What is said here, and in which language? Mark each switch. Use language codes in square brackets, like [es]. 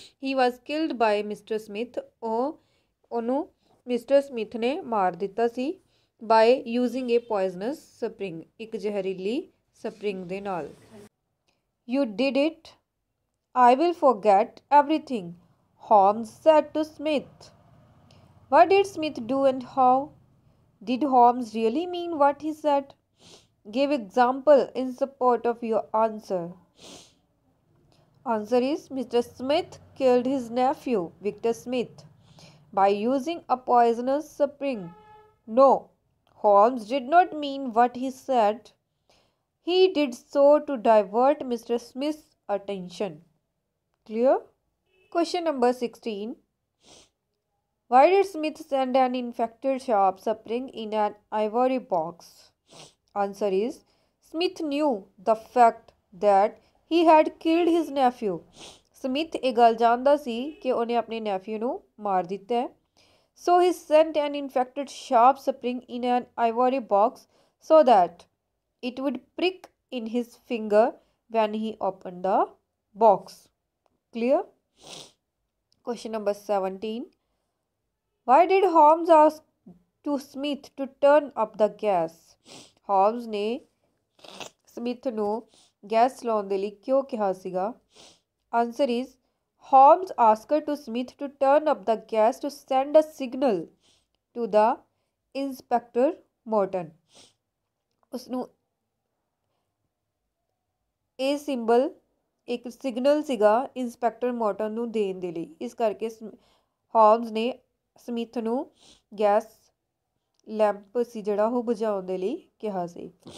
[en] he was killed by Mister Smith, [pa] ਉਹਨੂੰ mister Smith ਨੇ ਮਾਰ ਦਿੱਤਾ ਸੀ [en] by using a poisonous spring, [pa] ਇੱਕ ਜ਼ਹਿਰੀਲੀ ਸਪਰਿੰਗ ਦੇ ਨਾਲ। [en] You did it, I will forget everything, Holmes said to Smith. What did Smith do and how? Did Holmes really mean what he said? Give example in support of your answer. Answer is Mr. Smith killed his nephew, Victor Smith, by using a poisonous spring. No, Holmes did not mean what he said. He did so to divert Mr. Smith's attention. Clear? Question number 16. Why did Smith send an infected sharp spring in an ivory box? Answer is Smith knew the fact that he had killed his nephew. [pa] Smith ਇਹ ਗੱਲ ਜਾਣਦਾ ਸੀ ਕਿ ਉਹਨੇ ਆਪਣੇ nephew ਨੂੰ ਮਾਰ ਦਿੱਤਾ ਹੈ। [en] So he sent an infected sharp spring in an ivory box so that it would prick in his finger when he opened the box. Clear? Question number 17. Why did Holmes ask to Smith to turn up the gas? [pa] Holmes ਨੇ Smith ਨੂੰ gas ਚਲਾਉਣ ਦੇ ਲਈ ਕਿਉਂ ਕਿਹਾ ਸੀਗਾ? [en] Answer is Holmes asked to Smith to turn up the gas to send a signal to the Inspector Morton. [pa] ਉਸਨੂੰ ਇਹ ਸਿੰਬਲ ਇੱਕ ਸਿਗਨਲ ਸੀਗਾ ਇੰਸਪੈਕਟਰ ਮੋਰਟਨ ਨੂੰ ਦੇਣ ਦੇ ਲਈ। ਇਸ ਕਰਕੇ ਹੋਮਸ ਨੇ ਸਮਿਥ ਨੂੰ ਗੈਸ ਲੈਂਪ ਸੀ ਜਿਹੜਾ ਉਹ ਬੁਝਾਉਣ ਦੇ ਲਈ ਕਿਹਾ ਸੀ।